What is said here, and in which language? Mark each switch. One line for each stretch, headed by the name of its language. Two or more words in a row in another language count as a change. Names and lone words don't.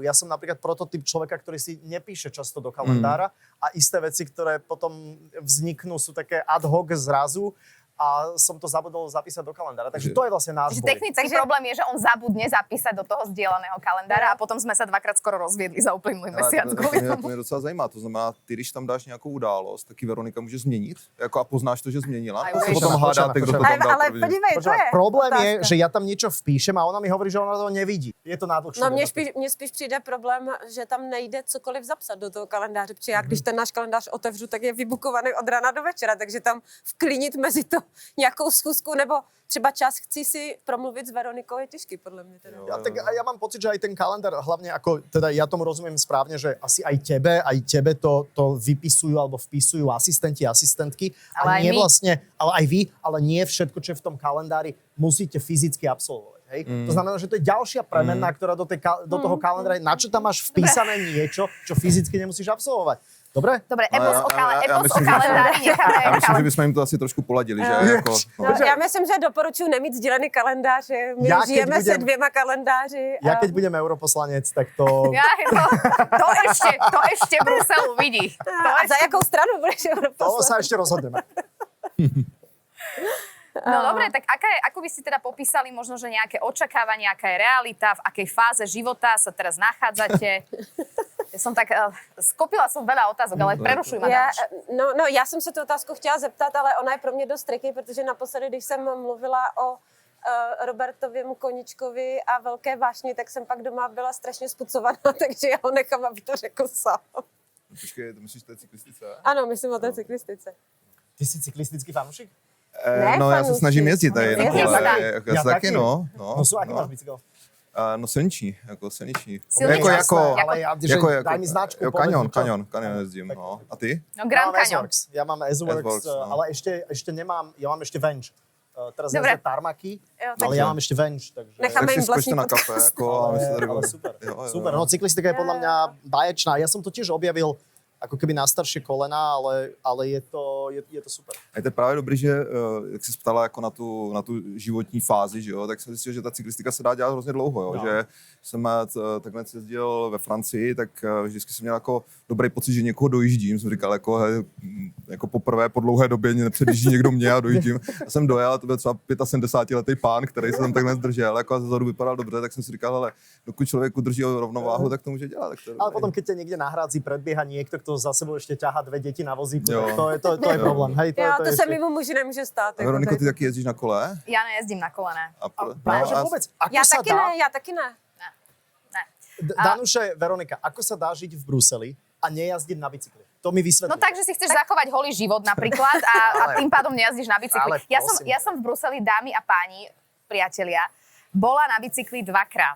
Slovak: Ja som napríklad prototyp človeka, ktorý si nepíše často do kalendára a isté veci, ktoré potom vzniknú, sú také
Latin: ad hoc
Slovak: zrazu a som to zabudol zapísať do kalendára. Takže to je vlastne náš Čiže boj. technický problém je, že on zabudne zapísať do toho zdieľaného kalendára a potom sme sa dvakrát skoro rozviedli za uplynulý mesiac. kvôli
Czech: To
Slovak: tomu.
Czech: mě docela zajímá. To znamená, ty, když tam dáš nějakou událost, taky Veronika může změnit? Jako a poznáš to, že změnila?
Slovak: Aj
Czech: A
Slovak: vieš.
Czech: potom hádáte, kdo to tam dal Ale první. podívej, to
Slovak: Počúvaj,
Czech: je
Slovak: problém je,
Czech: otázka.
Slovak: že ja tam niečo vpíšem a ona mi hovorí, že ona to nevidí. Je to nádlhšie.
Czech: No mně spíš přijde problém, že tam nejde cokoliv zapsat do toho kalendáře, protože já když ten náš kalendář otevřu, tak je vybukovaný od rána do večera, takže tam vklinit mezi to nějakou schůzku nebo třeba čas chci si promluvit s Veronikou je těžký, podle mě teda.
Slovak: Ja mám pocit, že aj ten kalendár, hlavne ako, teda ja tomu rozumiem správne, že asi aj tebe to vypisujú alebo vpisujú asistenti, asistentky. Ale a aj nie my. vlastne, ale aj vy, ale nie všetko, čo je v tom kalendári, musíte fyzicky absolvovať. Hej? To znamená, že to je ďalšia premenná, ktorá do toho kalendára, na čo tam máš vpísané niečo, čo fyzicky nemusíš absolvovať. Dobre? Dobre, No, epos o myslím, že- kalendári necháme.
Czech: Já myslím, že bychom jim to asi trošku poladili, že jako... No, já myslím, že doporučuji nemít sdílený kalendář. My
Slovak: Já keď
Czech: žijeme se
Slovak: budem-
Czech: 2 kalendáři.
Slovak: Ja keď budem europoslanec, tak to... To ešte Brusel uvidí.
Czech: A za jakou stranu budeš
Slovak: To
Czech: europoslanec?
Slovak: sa ešte rozhodneme. No dobre, tak ako by si teda popísali možno, že nejaké očakávania, aká je realita, v akej fáze života sa teraz nachádzate? Ja som tak, skopila som veľa otázok, ale prerušuj ma.
Czech: Já jsem se tu otázku chtěla zeptat, ale ona je pro mě dost triky, protože naposledy, když jsem mluvila o Robertovém Koničkovi a Velké vášni, tak jsem pak doma byla strašně spucovaná, takže já ho nechám, aby to řekl sám. Počkej, to myslíš té cyklistice? Ano, myslím o té cyklistice.
Slovak: Ty si cyklistický fanúšik?
Czech: Ne, No, já se fanoušek. snažím jezdit tady. Jezdíš No, tam? já se taky, no.
Slovak: No sú, aký máš bicykel?
Czech: No silniční, jako silniční. Silniční,
Slovak: ale ja, že daj mi značku.
Czech: Jo,
Slovak: povedz mi,
Czech: Kanion
Slovak: čo.
Czech: jezdím, no. A ty? No Grand
Slovak: Mám
Czech: Canyon.
Slovak: S-Works. Ja mám S-Works,
Czech: S-Works, no.
Slovak: ale ešte nemám, ja mám ešte Venge. Teraz Dobre. jazdím tarmaky,
Czech: Jo,
Slovak: ale ja mám ešte Venge, takže...
Czech: Necháme Tak si jim vlastní skočte na kafe, podcast. jako, a my se tady ale budeme- super. Jo, jo, Super, jo. no
Slovak: cyklistika je podľa mňa báječná. Ja som to tiež objavil ako keby na staršie kolena, ale je to super.
Czech: A je to právě dobrý, že jak jsi ptala jako na tu životní fázi, že jo, tak jsem zjistil, že ta cyklistika se dá dělat hrozně dlouho, jo, No. že jsem takhle jezdil ve Francii, tak vždycky jsem měl jako dobrý pocit, že někoho dojíždím, jsem říkal jako poprvé po dlouhé době nepředjíždí někdo mě a dojíždím. A jsem dojel a to byl třeba 75letý pán, který se tam takhle zdržel, jako a zezadu vypadal dobře, tak jsem si říkal, ale dokud člověk udrží rovnováhu, tak to může dělat. Tak to je
Slovak: Ale
Czech: dobrý.
Slovak: potom, keď ťa niekde nahrádzi, predbieha niekto, niekto za sebou ešte ťahá 2 deti na vozíku,
Czech: Jo.
Slovak: tak to je problém. Hej,
Czech: Jo, to
Slovak: je
Czech: se
Slovak: ešte-
Czech: mimo muži nemůže stát. A Veroniko, ty taky jezdíš na kole?
Slovak: Ja nejezdím na kolene. Práve, že vôbec, ako
Czech: Já
Slovak: sa
Czech: taky
Slovak: dá...
Czech: ne, já taky ne. Ne.
Slovak: Danuše, Veronika, ako sa dá žiť v Bruseli a nejazdiť na bicykli? To mi vysvetlí. No takže si chceš zachovať holý život napríklad a tým pádom nejazdíš na bicykli. Ale prosím. Ja som v Bruseli, dámy a páni, priatelia, bola na bicykli 2-krát.